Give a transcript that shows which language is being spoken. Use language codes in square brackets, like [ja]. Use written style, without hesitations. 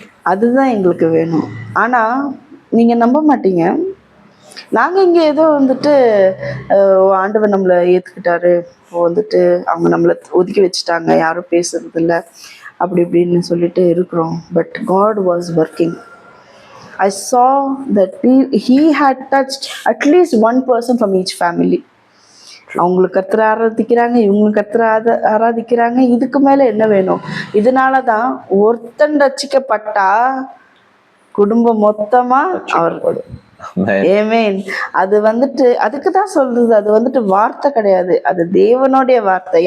[ta] அதுதான் எங்களுக்கு வேணும். ஆனால் நீங்கள் நம்ப மாட்டீங்க, நாங்கள் இங்கே ஏதோ வந்துட்டு ஆண்டவர் நம்மளை ஏற்றுக்கிட்டாரு, வந்துட்டு அவங்க நம்மளை ஒதுக்கி வச்சுட்டாங்க, யாரும் பேசுறதில்ல அப்படி இப்படின்னு சொல்லிட்டு இருக்கிறோம். [en] But God was working. I saw that he had touched at least one person from each family. [ta] அவங்களுக்கு கர்த்தரை ஆராதிக்கிறாங்க, இவங்களுக்கு கர்த்தரை ஆராதிக்கிறாங்க. இதுக்கு மேல என்ன வேணும்? இதனாலதான் ஒருத்தன் ரட்சிக்கப்பட்டா குடும்பம் மொத்தமா அவர் ஏமேன். அது வந்துட்டு அதுக்குதான் சொல்றது, அது வந்துட்டு வார்த்தை கிடையாது, அது தேவனுடைய வார்த்தை.